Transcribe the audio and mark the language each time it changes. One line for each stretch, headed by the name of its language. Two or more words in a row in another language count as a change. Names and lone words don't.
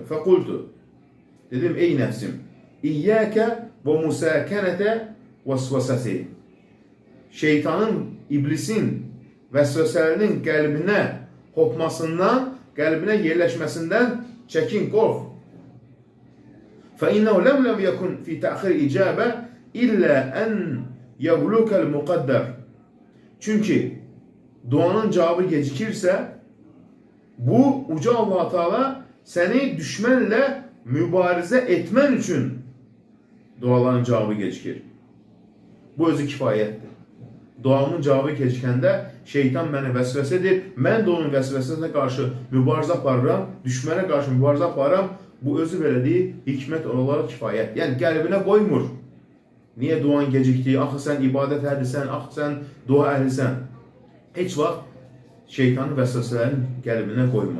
Azerbaijani: Fəqultu. Dedim, ey nəfsim.
Arabic: إياك ومساكنة وسوسته.
Azerbaijani: Şeytanın, iblisin vəsvəsələrinin qəlbinə hopmasından, qəlbinə yerləşməsindən çəkin, qorx.
Arabic: فإنه لم يكن في تأخير إجابة إلا أن يبلغ المقدر.
Turkish: Çünkü duanın cevabı gecikirse bu uca Allah Teala seni düşmanla mübarize etmen için duaların cevabı gecikir.
Azerbaijani: Bu özü kifayettir. Duamın cevabı gecikəndə şeytan məni vəsvəsə edir. Mən də onun vəsvəsəsinə qarşı mübarizə aparıram, düşmənə qarşı mübarizə aparıram. Bu özü belə deyil, hikmət olarak kifayət. Yəni qəlbinə qoymur. Niyə duan gecikdi? Axı sən ibadət əhlisən, axı sən dua əhlisən. Heç vaxt şeytanın vəsvəsələrini qəlbinə qoyma.